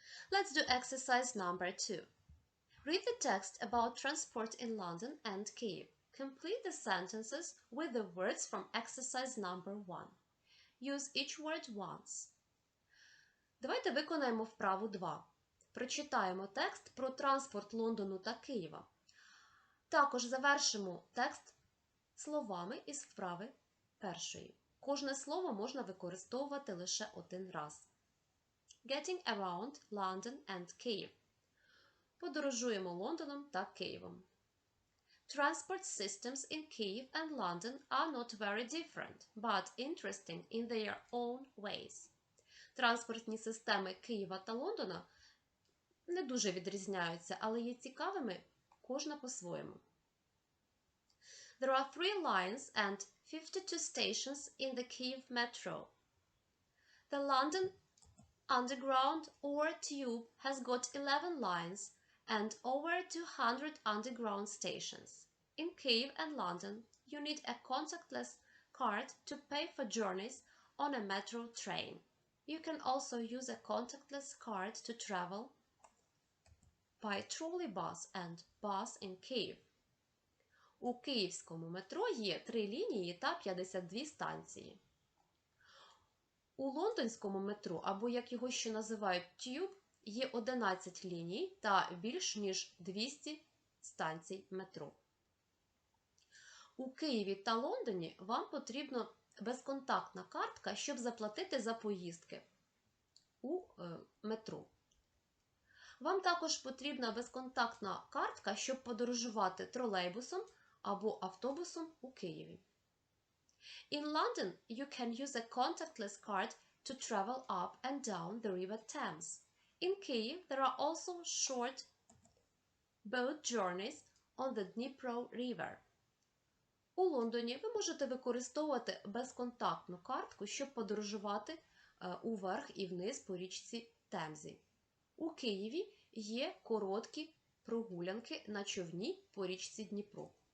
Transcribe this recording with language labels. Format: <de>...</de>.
<en>Let's do exercise number 2. Read the text about transport in London and Kyiv. Complete the sentences with the words from exercise number 1. Use each word once.</en> <uk>Давайте виконаємо вправу 2. Прочитаємо текст про транспорт Лондону та Києва. Також завершимо текст словами із вправи 1. Кожне слово можна використовувати лише один раз.</uk> <en>Getting around London and Kyiv.</en> <uk>Подорожуємо Лондоном та Києвом.</uk> <en>Transport systems in Kyiv and London are not very different, but interesting in their own ways.</en> <uk>Транспортні системи Києва та Лондона не дуже відрізняються, але є цікавими кожна по-своєму.</uk> <en>There are 3 lines and 52 stations in the Kyiv metro. The London Underground or Tube has got 11 lines and over 200 underground stations. In Kyiv and London, you need a contactless card to pay for journeys on a metro train. You can also use a contactless card to travel by trolleybus and bus in Kyiv.</en> <uk>У київському метро є 3 лінії та 52 станції. У лондонському метро, або як його ще називають Tube, є 11 ліній та більш ніж 200 станцій метро. У Києві та Лондоні вам потрібна безконтактна картка, щоб заплатити за поїздки у метро. Вам також потрібна безконтактна картка, щоб подорожувати тролейбусом або автобусом у Києві.</uk> <en>In London, you can use a contactless card to travel up and down the River Thames. In Kyiv, there are also short boat journeys on the Dnipro River.</en> <uk>У Лондоні ви можете використовувати безконтактну картку, щоб подорожувати уверх і вниз по річці Темзі. У Києві є короткі прогулянки на човні по річці Дніпро.</uk>